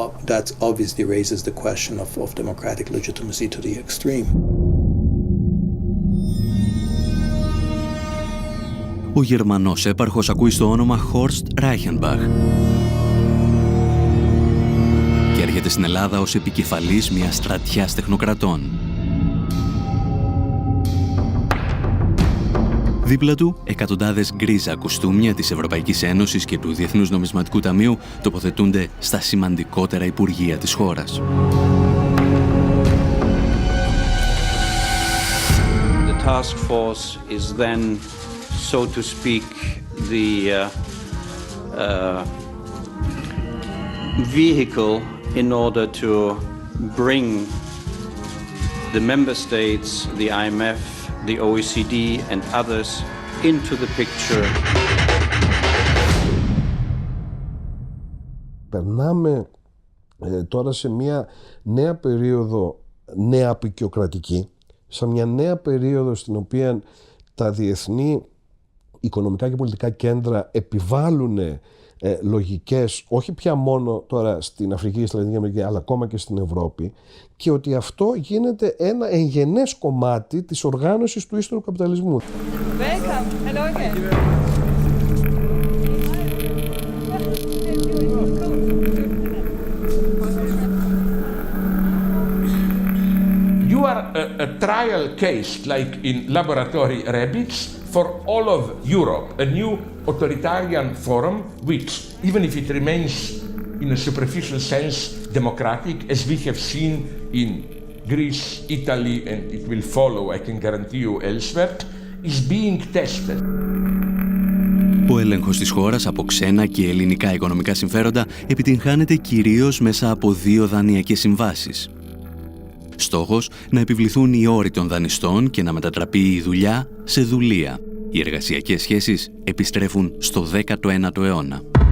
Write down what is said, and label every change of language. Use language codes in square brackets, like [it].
[en] That obviously raises the question of democratic legitimacy to the extreme. [el] Ο Γερμανός έπαρχος ακούει στο όνομα Horst Reichenbach και έρχεται στην Ελλάδα ως επικεφαλής μιας στρατιάς τεχνοκρατών. Δίπλα του, εκατοντάδες γκρίζα κουστούμια της Ευρωπαϊκής Ένωσης και του Διεθνούς Νομισματικού Ταμείου τοποθετούνται στα σημαντικότερα υπουργεία της χώρας. [en] The task force is then, so to speak, the vehicle in order to bring the member states, the IMF, the OECD and others into the picture. [el] Περνάμε τώρα σε μια νέα περίοδο νέα απεικιοκρατική, σε μια νέα περίοδο στην οποία τα διεθνή οικονομικά και πολιτικά κέντρα επιβάλλουν λογικές, όχι πια μόνο τώρα στην Αφρική και στη Λατινική Αμερική, αλλά ακόμα και στην Ευρώπη, και ότι αυτό γίνεται ένα εγγενές κομμάτι της οργάνωσης του ύστερου καπιταλισμού. [en] Welcome. Hello again. a trial case like in laboratory rabbits for all of Europe, a new authoritarian forum which, even if it remains in a superficial sense democratic, as we have seen in Greece, Italy, and it will follow, I can guarantee you, elsewhere, is being tested. [el] Ο έλεγχος της χώρας από ξένα και ελληνικά οικονομικά συμφέροντα επιτυγχάνεται κυρίως μέσα από 2 δανειακές συμβάσεις. Στόχος να επιβληθούν οι όροι των δανειστών και να μετατραπεί η δουλειά σε δουλεία. Οι εργασιακές σχέσεις επιστρέφουν στο 19ο αιώνα.